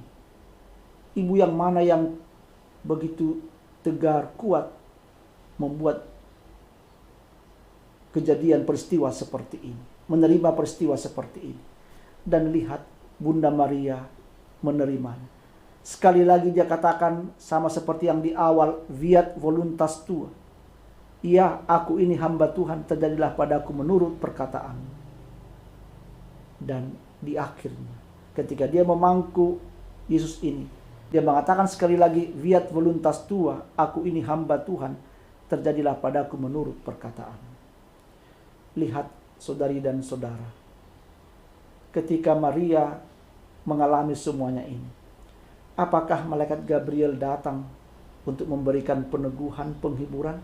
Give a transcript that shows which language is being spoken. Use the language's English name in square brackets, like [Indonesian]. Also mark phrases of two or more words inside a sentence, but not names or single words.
[Indonesian] Ibu yang mana yang begitu tegar, kuat, membuat kejadian peristiwa seperti ini. Menerima peristiwa seperti ini. Dan lihat Bunda Maria menerimanya. Sekali lagi dia katakan sama seperti yang di awal, [Latin] Fiat voluntas tua. [Indonesian] Ya, aku ini hamba Tuhan, terjadilah padaku menurut perkataan. Dan di akhirnya, ketika dia memangku Yesus ini, dia mengatakan sekali lagi, [Latin] Fiat voluntas tua, [Indonesian] aku ini hamba Tuhan, terjadilah padaku menurut perkataan. Lihat saudari dan saudara, ketika Maria mengalami semuanya ini, apakah malaikat Gabriel datang untuk memberikan peneguhan, penghiburan?